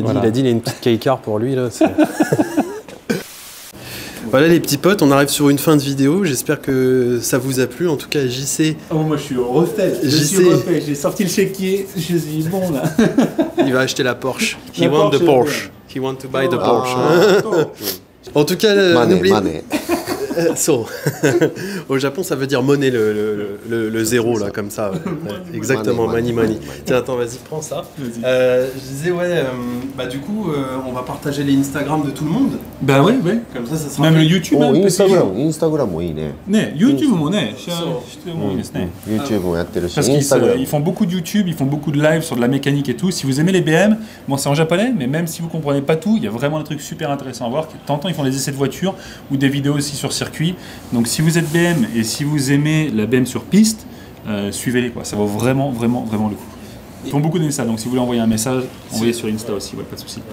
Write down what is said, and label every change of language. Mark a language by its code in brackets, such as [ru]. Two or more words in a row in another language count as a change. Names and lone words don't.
[fr] Voilà. dit il a une petite K-car pour lui. Là, voilà les petits potes, on arrive sur une fin de vidéo, j'espère que ça vous a plu, en tout cas JC, Oh, moi je suis refait. J'ai sorti le chéquier. Je suis bon là. il va acheter la Porsche. [en] He [fr] La [en] want the Porsche, Porsche. He want to buy the Ah. [fr] Porsche. En tout cas, [ja] マネー [fr] n'oubliez [ja] マネー [en] So. [fr] Au Japon, ça veut dire monnaie, le zéro, là, comme ça. Ouais. Exactement, [en] Money, money. money. [fr] Tiens, attends, vas-y, prends ça. Vas-y. Je disais, ouais, bah du coup, on va partager les Instagram de tout le monde. Bah ouais. Comme ça sera Même le fait. YouTube [ja] お [fr] hein, [ja] イン [fr] parce [ja] スタ [fr] que- [ja] グラムインスタグラムもいいねね、YouTube もね、そうしてもいいですね。 YouTube もやってるし [fr] Parce [ja] イン [fr] qu'ils [ja] スタグラム [fr] ils font beaucoup de YouTube, ils font beaucoup de live sur de la mécanique et tout. Si vous aimez les BM, bon c'est en japonais, mais même si vous comprenez pas tout, il y a vraiment des trucs super intéressants à voir. De temps en temps, ils font des essais de voitures ou des vidéos aussi sur circuit. Donc si vous êtes BM et si vous aimez la BM sur piste, suivez-les quoi. Ça vaut vraiment le coup. Ils font beaucoup d'Insta, donc si vous voulez envoyer un message, envoyez sur Insta aussi, ouais, pas de souci.